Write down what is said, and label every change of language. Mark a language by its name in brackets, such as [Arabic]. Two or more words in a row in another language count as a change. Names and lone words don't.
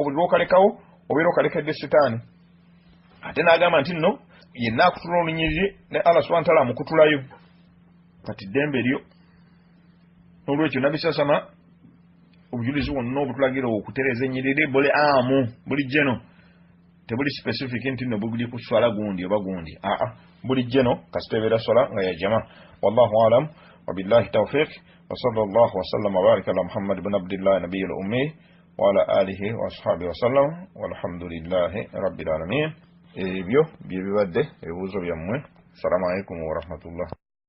[Ganda] buli lw'okalekawo obeera okalekedde sitaani ate n'agamba nti nno yenna akutula olunyiriri ne Allah [Arabic] سبحانه وتعالى [Ganda] amukutulayo kati ddembe lyo n'olwekyo nabisasama obujulizi bwonna obutulagira okutereeza ennyiriri buli amu buli jeno tebuli specific nti nno buli ku swala gundi oba gundi buli jeno kasita ebeera swala nga ya jama [Arabic] والله أعلم وبالله التوفيق وصلى الله وسلم وبارك على محمد بن عبد الله النبي الأمي وعلى آله وأصحابه وسلم والحمد لله رب العالمين. [Ganda] ebyo bye bibadde ebibuuzo byammwe. [Arabic] السلام عليكم ورحمة الله.